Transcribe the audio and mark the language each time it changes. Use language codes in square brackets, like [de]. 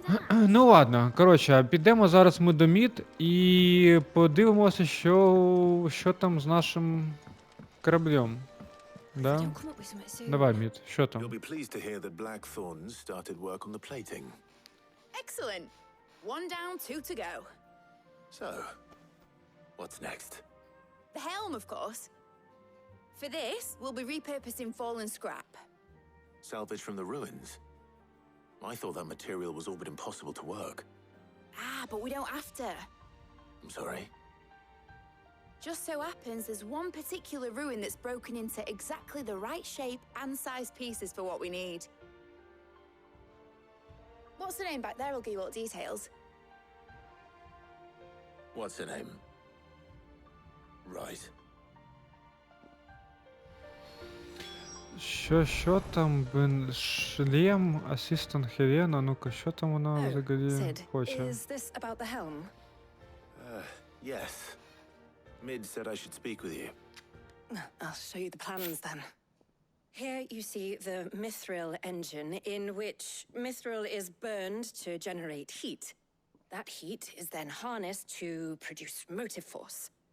[uk] Ну ладно, коротше, підемо зараз ми до Мід і подивимося, що там з нашим кораблем. Да? Давай, Мід, що там? [en] You'll be pleased to hear that Blackthorns started work on the plating. Excellent. 1 down, 2 to go. So, what's next? The helm, of course. For this, we'll be repurposing fallen scrap. Salvage from the ruins? I thought that material was all but impossible to work. But we don't have to. I'm sorry? Just so happens there's one particular ruin that's broken into exactly the right shape and size pieces for what we need. What's the name back there? I'll give you all the details. What's her name? Right. [uk] Що там, блин, шлем, асистент Хелена, ну-ка, що там вона взагалі хоче? [en] Is this about the helm? Yes. Mid said I should speak with you. I'll show you the plans then. Here you see the mithril engine in which mithril is burned to generate heat. That heat is then harnessed to produce motive force.